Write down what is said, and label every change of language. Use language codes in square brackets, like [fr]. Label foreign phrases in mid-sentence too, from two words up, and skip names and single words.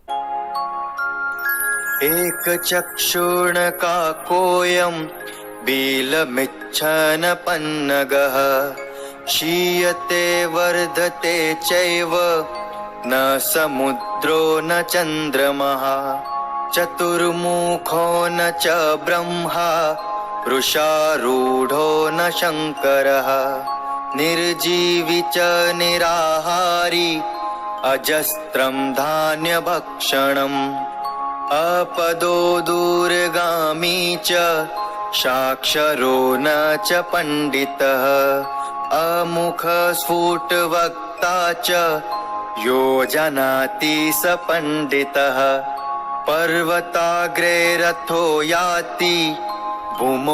[sa] એક ચક્ષુર્ણકાકોયમ બીલમિચ્છન પન્નગઃ ક્ષીયતે વર્ધતે ચૈવ ન સમુદ્રો ન ચંદ્રમઃ ચતુર્મુખો ન ચ બ્રહ્મા વૃષારૂઢો ન શંકરઃ નિર્જીવી ચ નિરાહારી અજસ્ત્રમ ધાન્યભક્ષણમ अपदो दूरगामी च साक्षरो न च पंडितः अमुख स्फुटवक्ता च यो जानाति स पंडितः पर्वताग्रे रथो याति भूमौ